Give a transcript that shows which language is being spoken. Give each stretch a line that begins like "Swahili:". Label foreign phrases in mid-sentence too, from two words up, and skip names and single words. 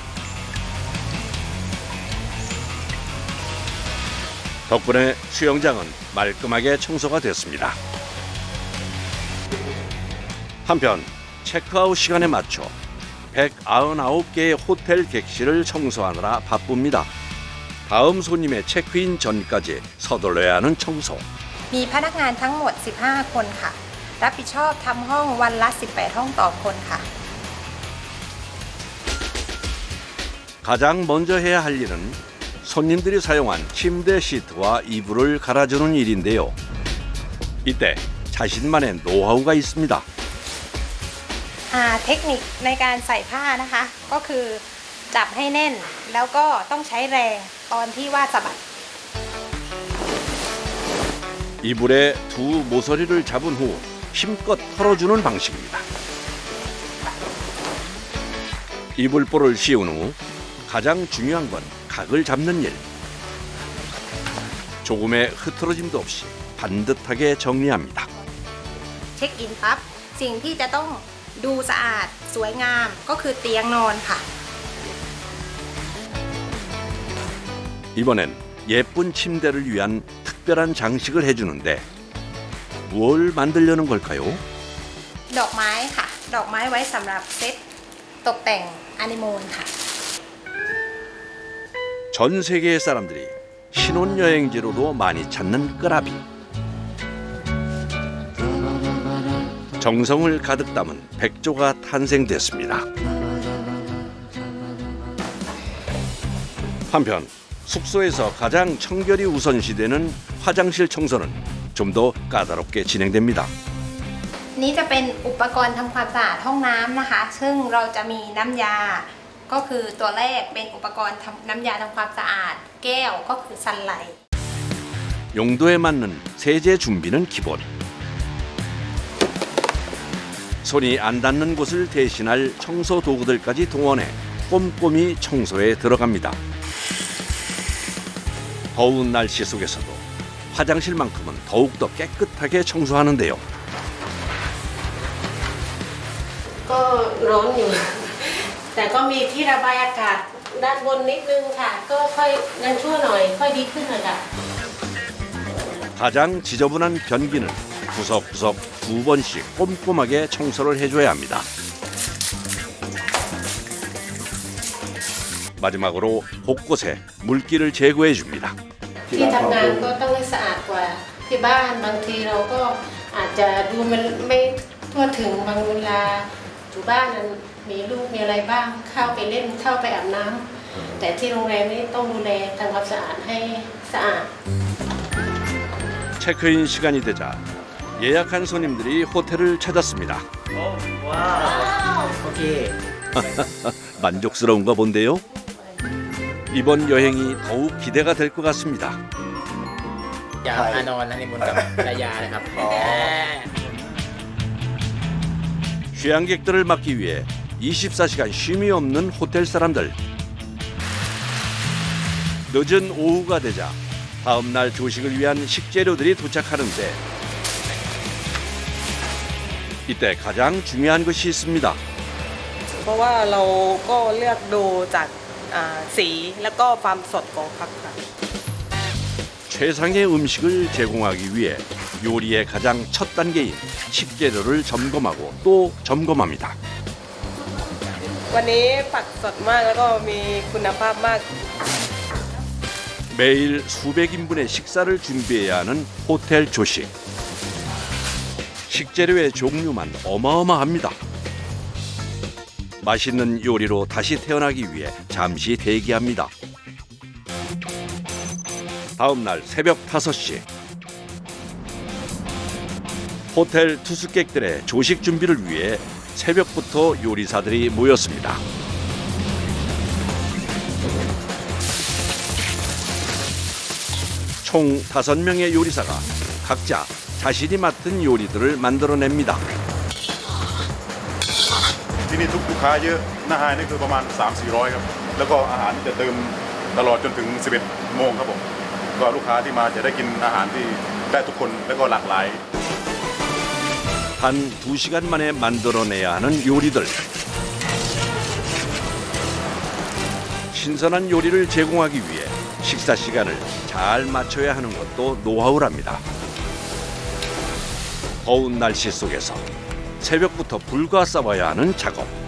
Korean: 덕분에 수영장은 말끔하게 청소가 됐습니다. 한편 체크아웃 시간에 맞춰 199개의 호텔 객실을 청소하느라 바쁩니다. 다음 손님의 체크인 전까지 서둘러야 하는 청소.
Thai: มีพนักงานทั้งหมด 15 คนค่ะ รับผิดชอบทำห้องวันละ 18 ห้องต่อคนค่ะ
Korean: 가장 먼저 해야 할 일은 손님들이 사용한 침대 시트와 이불을 갈아주는 일인데요. 이때 자신만의 노하우가 있습니다.
Thai: เทคนิคในการใส่ผ้านะคะ ก็คือจับให้แน่นแล้วก็ต้องใช้แรงตอนที่ว่าสะบัด
Korean: 이불에 두 모서리를 잡은 후 힘껏 털어주는 방식입니다. 이불볼을 씌운 후 가장 중요한 건 각을 잡는 일. 조금의 흐트러짐도 없이 반듯하게 정리합니다.
Thai: เช็คอินปั๊บสิ่งที่จะต้องดูสะอาดสวยงามก็คือเตียงนอนค่ะ
Korean: 이번엔 예쁜 침대를 위한 특별한 장식을 해주는데 뭘 만들려는 걸까요?
Thai: ดอกไม้ค่ะ ดอกไม้ไว้สำหรับเซตตกแต่งอนิโมนค่ะ
Korean: 전 세계의 사람들이 신혼여행지로도 많이 찾는 끄라비. 정성을 가득 담은 백조가 탄생됐습니다. 한편 숙소에서 가장 청결이 우선시되는 화장실 청소는 좀 더 까다롭게 진행됩니다.
Thai: นี่จะเป็นอุปกรณ์ทำความสะอาดห้องน้ำนะคะ ซึ่งเราจะมีน้ำยา ก็คือตัวแรกเป็นอุปกรณ์ทำน้ำยาทำความสะอาด แก้วก็คือซันไลท์
Korean: 용도에 맞는 세제 준비는 기본. 손이 안 닿는 곳을 대신할 청소 도구들까지 동원해 꼼꼼히 청소에 들어갑니다. 더운 날씨 속에서도 화장실만큼은 더욱더 깨끗하게 청소하는데요.
Thai: ก็ร้อนอยู่ แต่ก็มีที่ระบายอากาศด้านบนนิดนึงค่ะ ก็ค่อยยังชั่วหน่อยค่อยดีขึ้นเลยค่ะ
Korean: 가장 지저분한 변기는 구석구석 2번씩 꼼꼼하게 청소를 해줘야 합니다. 마지막으로 곳곳에 물기를 제거해 줍니다.
Thai: ที่ทำงานก็ต้องให้สะอาดกว่าที่บ้านบางทีเราก็อาจจะดูมันไม่ทั่วถึงบางเวลาอยู่บ้านนั้นมีลูกมีอะไรบ้างเข้าไปเล่นเข้าไปอาบน้ำแต่ที่โรงแรมนี่ต้องดูแลทำความสะอาดให้สะอาด
Korean: 체크인 시간이 되자 예약한 손님들이 호텔을 찾았습니다. 오케이. 만족스러운가 본데요. 이번 여행이 더욱 기대가 될 것 같습니다.
Thai: อยากมานอนฮันนีมูนกับภรรยานะครับ
Korean: 휴양객들을 막기 위해 24시간 쉼이 없는 호텔 사람들. 늦은 오후가 되자 다음 날 조식을 위한 식재료들이 도착하는데 이때 가장 중요한 것이 있습니다.
Thai: เพราะว่าเราก็เลือกดูจากสีแล้วก็ความสดของผักค่ะ
Korean: 최상의 음식을 제공하기 위해 요리의 가장 첫 단계인 식재료를 점검하고 또 점검합니다.
Thai: วันนี้ผักสดมากแล้วก็มีคุณภาพมาก
Korean: 매일 수백 인분의 식사를 준비해야 하는 호텔 조식. 식재료의 종류만 어마어마합니다. 맛있는 요리로 다시 태어나기 위해 잠시 대기합니다. 다음 날 새벽 5시. 호텔 투숙객들의 조식 준비를 위해 새벽부터 요리사들이 모였습니다. 총 5명의 요리사가 각자 자신이 맡은 요리들을 만들어냅니다.
Thai: ที่นี่ทุกลูกค้าเยอะอาหารนี่คือประมาณ 3-400 ครับแล้วก็อาหารจะเติมตลอดจนถึง 11 โมงครับผมก็ลูกค้าที่มาจะได้กินอาหารที่ได้ทุกคนและก็หลากหลาย
Korean: 한 2시간 만에 만들어내야 하는 요리들. 신선한 요리를 제공하기 위해 식사 시간을 잘 맞춰야 하는 것도 노하우랍니다. 더운 날씨 속에서 새벽부터 불과 싸워야 하는 작업.